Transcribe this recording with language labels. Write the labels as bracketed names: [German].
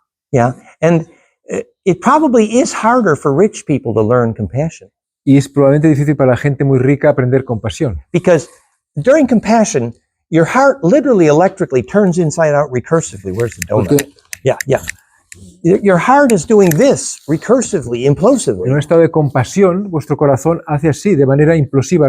[English] Yeah, and it probably is harder for rich people to learn compassion [Spanish] Y es probablemente difícil para la gente muy rica aprender compasión. [English] because during compassion, your heart literally electrically turns inside out recursively. Where's the donut? [Spanish] Porque [English] Yeah. Your heart is doing this recursively, [Spanish] en [English] implosively, [Spanish] un estado de compasión, vuestro corazón hace así, de manera implosiva,